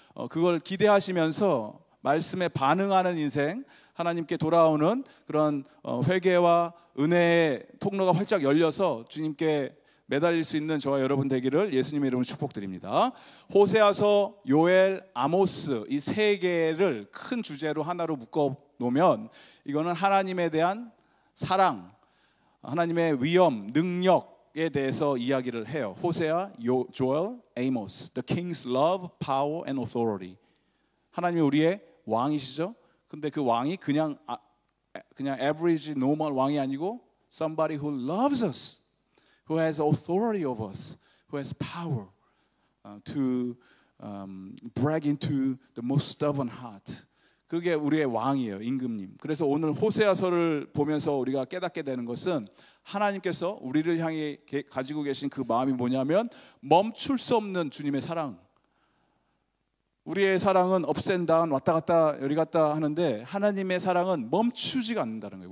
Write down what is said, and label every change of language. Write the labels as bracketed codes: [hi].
[ko] 그걸 기대하시면서 말씀에 반응하는 인생, 하나님께 돌아오는 그런 회개와 은혜의 통로가 활짝 열려서 주님께 매달릴 수 있는 저와 여러분 되기를 예수님의 이름으로 축복드립니다. 호세아서, 요엘, 아모스 이 3개를 큰 주제로 하나로 묶어 놓으면 이거는 하나님에 대한 사랑, 하나님의 위엄, 능력에 대해서 이야기를 해요. [en] 호세아, 조엘, 아모스, The King's Love, Power and Authority. [ko] 하나님이 우리의 왕이시죠. 근데 그 왕이 그냥 average, normal 왕이 아니고 [en] somebody who loves us. Who has authority over us, who has power to break into the most stubborn heart. [ko] 그게 우리의 왕이에요, 임금님. 그래서 오늘 호세아서를 보면서 우리가 깨닫게 되는 것은 하나님께서 우리를 향해 가지고 계신 그 마음이 뭐냐면 멈출 수 없는 주님의 사랑. 우리의 사랑은 [en] ups and down, [ko] 왔다 갔다 여리 갔다 하는데 하나님의 사랑은 멈추지가 않는다는 거예요.